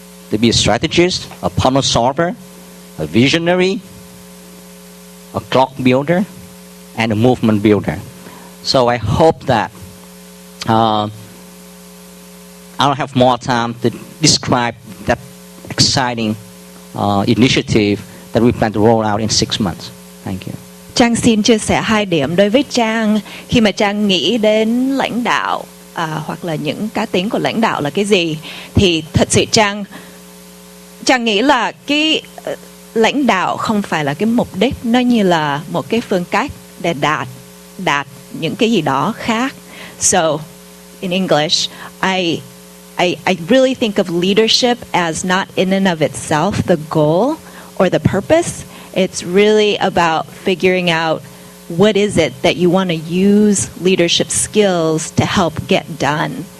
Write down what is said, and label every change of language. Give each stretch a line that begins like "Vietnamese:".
English: To be a strategist, a problem solver, a visionary, a clock builder, and a movement builder. So I hope that I'll have more time to describe that exciting initiative that we plan to roll out in 6 months. Thank you.
Vietnamese: Trang xin chia sẻ 2 điểm đối với Trang khi mà Trang nghĩ đến lãnh đạo hoặc là những cá tính của lãnh đạo là cái gì, thì thật sự Trang nghĩ là cái lãnh đạo không phải là cái mục đích, nó như là một cái phương cách để đạt những cái gì đó khác.
English: So in English, I really think of leadership as not in and of itself the goal or the purpose. It's really about figuring out what is it that you want to use leadership skills to help get done.